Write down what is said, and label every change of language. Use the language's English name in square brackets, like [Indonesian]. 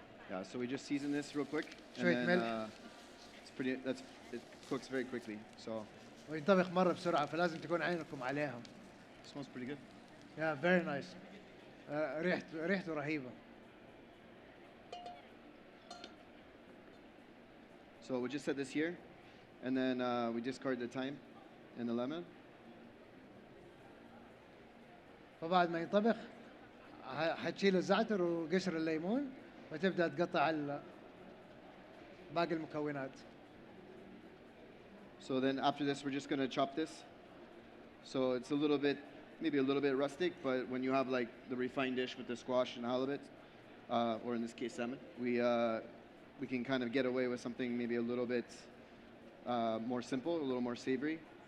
[English] Yeah, so we just season this real quick, and then it cooks very quickly. So. [Arabic] وينطبخ مرة بسرعة، فلازم تكون عينكم عليهم. [English] Smells pretty good. Yeah, very nice. [Arabic] ريحته رهيبة. [English] So we just set this here, and then we discard the thyme and the lemon. [Arabic] فبعد ما ينطبخ حتشيل الزعتر وقشر الليمون وتبدأ تقطع باقي المكونات. [English] So then after this, we're just going to chop this. So it's maybe a little bit rustic, but when you have like the refined dish with the squash and halibut, or in this case salmon, we can kind of get away with something maybe a little bit more simple, a little more savory.